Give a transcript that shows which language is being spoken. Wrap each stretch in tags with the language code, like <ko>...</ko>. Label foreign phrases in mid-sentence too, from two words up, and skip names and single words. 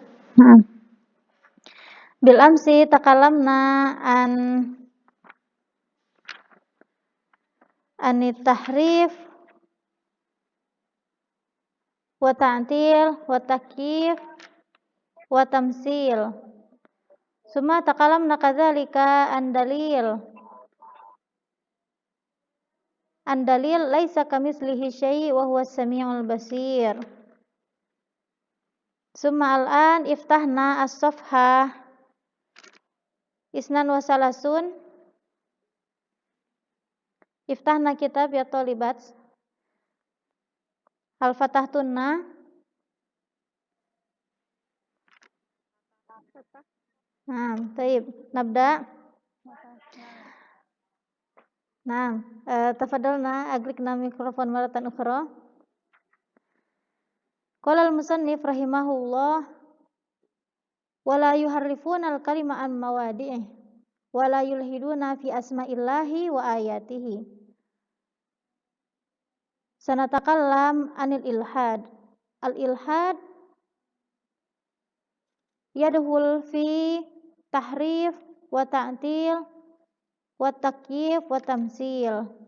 <ar>بالأمس تكلمنا عن التحريف والتعطيل والتكييف والتمثيل. ثم تكلمنا كذلك عن دليل ليس كمثله شيء وهو السميع البصير. ثم الآن افتحن الصفحة اثنان وثلاثون. افتحن كتاب يا طالبات. هل فتحتن. طيب. نبدأ. تفضلن أغلقن ميكروفون مرة أخرى. قال المصنف رحمه الله ولا يحرفون الكلمة عن مواضعه ولا يلحدون في أسماء الله وآياته. سنتكلم عن الإلحاد. الإلحاد يدخل في تحريف وتعطيل وتكييف وتمثيل.</ar>